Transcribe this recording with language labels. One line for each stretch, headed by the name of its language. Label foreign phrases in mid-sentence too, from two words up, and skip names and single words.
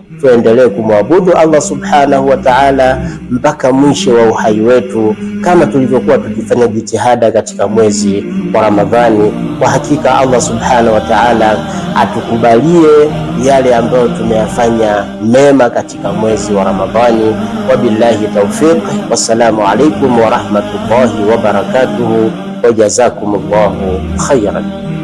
Swahili: Tuendelee kumwabudu Allah
Arabic: سبحانه وتعالى
Swahili: mpaka mwisho wa uhai wetu, kama tulivyokuwa tukifanya jitihada katika mwezi wa Ramadhani. Kwa hakika Allah
Arabic: سبحانه وتعالى
Swahili: atukubalie yale ambayo tumeyafanya mema katika mwezi wa Ramadhani.
Arabic: وبالله التوفيق. والسلام عليكم ورحمة الله وبركاته، وجزاكم الله خيرا.